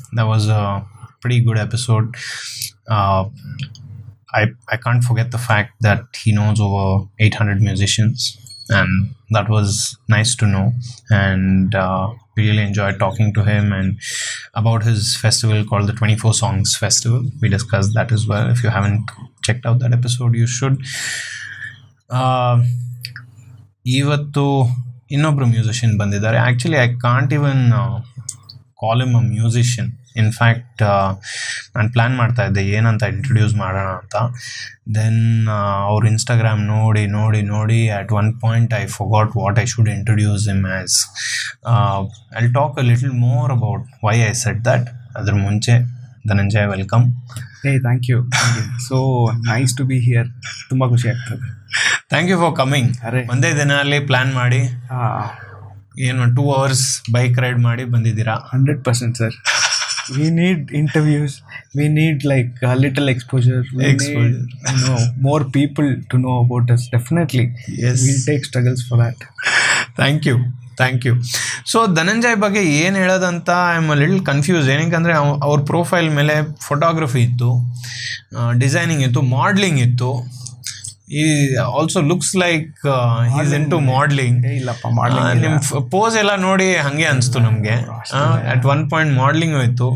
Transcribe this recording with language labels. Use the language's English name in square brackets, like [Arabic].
[English] That was a pretty good episode. I can't forget the fact that he knows over 800 musicians, and that was nice to know. And we really enjoyed talking to him and about his festival called the 24 Songs Festival. We discussed that as well. If you haven't checked out that episode, you should. [Kannada] ಇವತ್ತು ಇನ್ನೊಬ್ರು musician ಬಂದಿದ್ದಾರೆ. [English] Actually I can't even call him a musician. [Kannada] In fact ನಾನು plan ಮಾಡ್ತಾ ಇದ್ದೆ ಏನಂತ introduce ಮಾಡೋಣ ಅಂತ. [English] then [Kannada] ಅವ್ರ ಇನ್ಸ್ಟಾಗ್ರಾಮ್ ನೋಡಿ [English] At one point I forgot what I should introduce him as. I talk a little more about why I said that. [Kannada] ಅದ್ರ ಮುಂಚೆ [English] Dhananjay, welcome. Thank you. So nice to be here. [Kannada] ತುಂಬ ಖುಷಿ ಆಗ್ತದೆ. [English] Thank you for coming. [Kannada] ಒಂದೇ ದಿನಲ್ಲಿ plan ಮಾಡಿ ಏನು 2 hours bike ride ಮಾಡಿ ಬಂದಿದ್ದೀರಾ? [English] 100% sir. We need interviews. We need like a little exposure. We need, more people to know about us. Definitely. Yes. We'll take struggles for that. Thank you. [Kannada] So Dhananjay ಬಗ್ಗೆ ಏನು ಹೇಳೋದಂತ [English] I am a little confuse. [Kannada] ಏನಕ್ಕೆ ಅವ್ರ profile ಮೇಲೆ photography ಇತ್ತು, designing ಇತ್ತು, modelling ಇತ್ತು. [English] ಈ also looks like is into modelling. [Kannada] ಇಲ್ಲಪ್ಪ, ಮಾಡ್ಲಿಂಗ್ ನಿಮ್ಮ ಪೋಸ್ ಎಲ್ಲ ನೋಡಿ ಹಾಗೆ ಅನಿಸ್ತು ನಮಗೆ. [English] at one point [Kannada] ಮಾಡ್ಲಿಂಗು ಇತ್ತು.